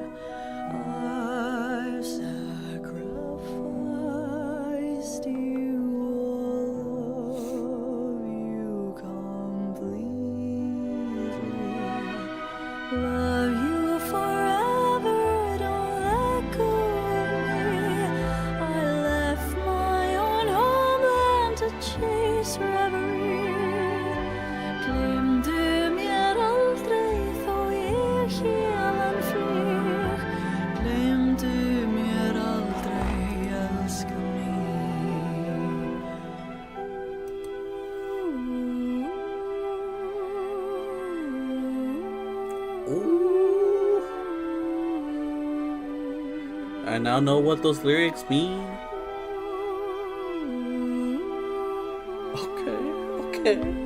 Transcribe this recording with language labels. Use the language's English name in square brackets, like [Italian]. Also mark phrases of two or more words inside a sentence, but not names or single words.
[English] I've sacrificed you, all of you completely. Love you forever, don't let go of me. I left my own homeland to chase reverie. [Icelandic] Glemdu mér aldrei þó ég héðan flýg. Glemdu mér aldrei, elska Ooh. [English] I now know what those lyrics mean. Okay.